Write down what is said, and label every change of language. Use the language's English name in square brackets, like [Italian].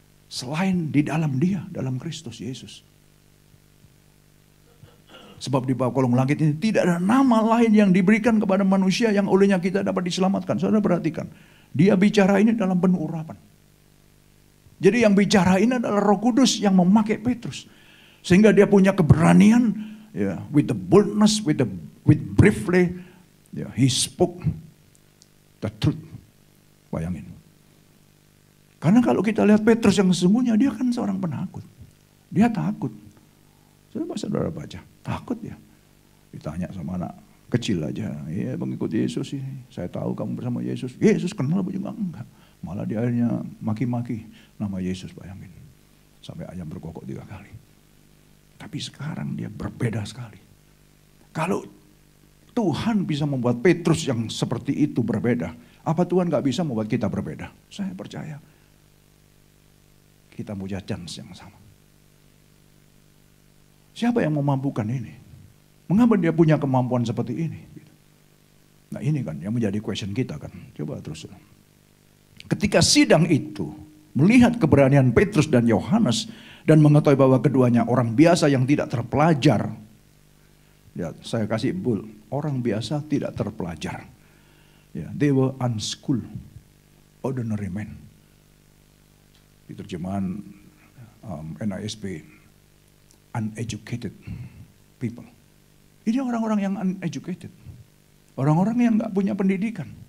[Indonesian] Selain di dalam dia, dalam Kristus Yesus. Sebab di bawah kolong langit ini tidak ada nama lain yang diberikan kepada manusia yang olehnya kita dapat diselamatkan. Saudara perhatikan, dia bicara ini dalam penuh urapan. Jadi yang bicara ini adalah Roh Kudus yang memakai Petrus. Sehingga dia punya keberanian, ya, [English] with the boldness, with briefly, ya, he spoke the truth. [Indonesian] Bayangin. Karena kalau kita lihat Petrus yang sesungguhnya, dia kan seorang penakut. Dia takut. Saudara baca, takut ya. Ditanya sama anak kecil aja, ya pengikut Yesus ini. Saya tahu kamu bersama Yesus. Yesus kenal juga enggak. Malah dia akhirnya maki-maki nama Yesus, bayangin. Sampai ayam berkokok 3 kali. Tapi sekarang dia berbeda sekali. Kalau Tuhan bisa membuat Petrus yang seperti itu berbeda, apa Tuhan gak bisa membuat kita berbeda? Saya percaya. Kita punya chance yang sama. Siapa yang memampukan ini? Mengapa dia punya kemampuan seperti ini? Nah ini kan yang menjadi question kita kan. Coba terus. Ketika sidang itu melihat keberanian Petrus dan Yohanes dan mengetahui bahwa keduanya orang biasa yang tidak terpelajar. Ya, saya kasih bold. Orang biasa tidak terpelajar. [English] Ya, they were unschooled, ordinary men. [Indonesian] Di terjemahan NASB, [English] uneducated people. [Indonesian] Ini orang-orang yang uneducated. Orang-orang yang gak punya pendidikan.